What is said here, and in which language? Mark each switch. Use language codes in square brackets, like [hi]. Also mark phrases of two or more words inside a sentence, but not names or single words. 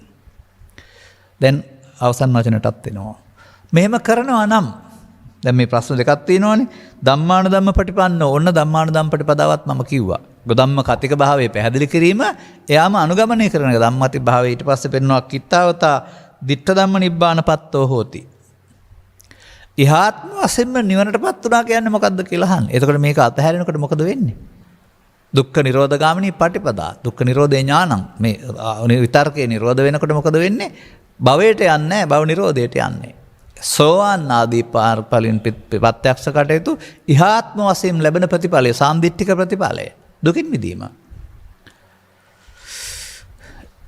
[si] දැන් අවසන් වචනටත් එනවා. මෙහෙම කරනවා නම් දැන් මේ ප්‍රශ්න දෙකක් තියෙනවානේ. [pi] ධම්මානුධම්ම පටිපන්න, [si] ඕන්න ධම්මානුධම්ම පටිපදාවත් මම කිව්වා. [pi] ධම්ම කතික [si] භාවයේ පැහැදිලි කිරීම, එයාම අනුගමනය කරන එක. ධම්මති භාවයේ ඊට පස්සේ පෙන්වනවා [pi] කිත්තාවතා ditta ධම්ම නිබ්බානපත්තෝ හෝති. [si] ඉහාත්ම වශයෙන්ම නිවනටපත් උනා කියන්නේ මොකද්ද කියලා අහන්න. එතකොට මේක අතහැරෙනකොට මොකද වෙන්නේ? [pi] දුක්ඛ නිරෝධගාමිනී පටිපදා, දුක්ඛ නිරෝධේ ඥානං. [si] මේ විතර්කේ නිරෝධ වෙනකොට මොකද වෙන්නේ? භවයට යන්නේ නැහැ, භව නිරෝධයට යන්නේ. සෝවාන් ආදී පාරපලින් ප්‍රත්‍යක්ෂ කටයුතු ඉහාත්ම වශයෙන් ලැබෙන ප්‍රතිඵලය, සාන්දිටික ප්‍රතිඵලය, දුකින් මිදීම.